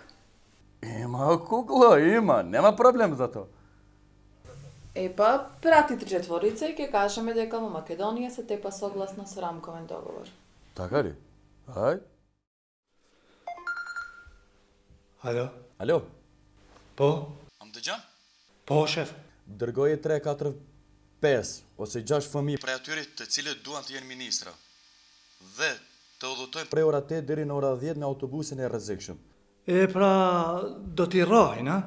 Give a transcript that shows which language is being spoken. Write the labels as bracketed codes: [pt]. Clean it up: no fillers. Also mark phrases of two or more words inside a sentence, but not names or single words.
[mk] Има кукла, има, нема проблем за тоа. Епа, прати 3-4 и ќе кажеме дека во Македонија се тепа согласно со рамковен договор. Така ли? Ај. Алло. [sq] Po, Amdëgjan? po, shef. Dërgoje 3, 4, 5 ose 6 fëmijë prej atyre të cilët duan të jenë ministra. Dhe të udhëtojnë prej ora 8 deri në ora 10 në autobusin e rrezikshëm. E pra, do t'i rrajnë, a?